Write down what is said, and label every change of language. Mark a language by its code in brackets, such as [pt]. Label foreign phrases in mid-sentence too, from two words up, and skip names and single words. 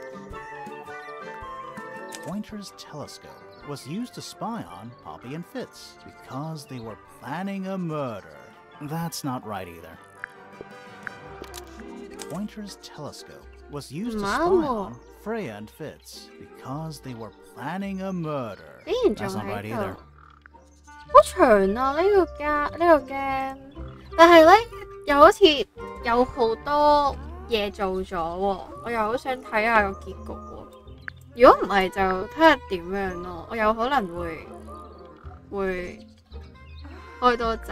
[en] Pointer's telescope was used to spy on Poppy and Fitz because they were planning a murder. That's not right either. Pointer's telescope was used to spy on Freya and Fitz because they were planning a murder. That's not right either. [yue] 好長啊呢個 game， 但係咧又好似有好多嘢做咗喎，我又好想睇下個結局喎。如果唔係就睇下點樣咯，我有可能會開多集。